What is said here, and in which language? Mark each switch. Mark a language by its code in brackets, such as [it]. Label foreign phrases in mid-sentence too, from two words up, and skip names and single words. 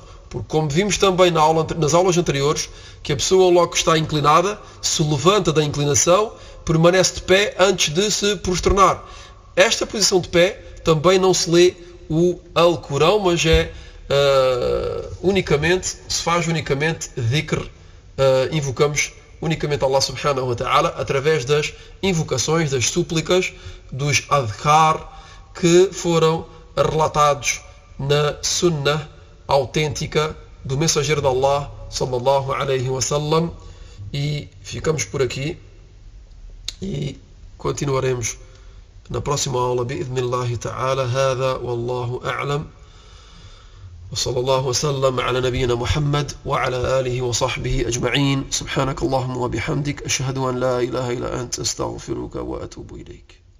[pt] Porque como vimos também nas aulas anteriores, que a pessoa logo que está inclinada, se levanta da inclinação, permanece de pé antes de se prosternar. Esta posição de pé também não se lê o Alcorão, mas se faz unicamente dhikr, invocamos unicamente Allah [ar] سبحانه وتعالى [pt] através das invocações, das súplicas, dos adhkar que foram relatados na sunnah autêntica do mensageiro de Allah [ar] صلى الله عليه وسلم. [pt] E ficamos por aqui e continuaremos na próxima aula [ar] بإذن الله تعالى. هذا والله أعلم. وصلى الله وسلم على نبينا محمد وعلى آله وصحبه أجمعين. سبحانك اللهم وبحمدك أشهد أن لا إله إلا أنت أستغفرك وأتوب إليك.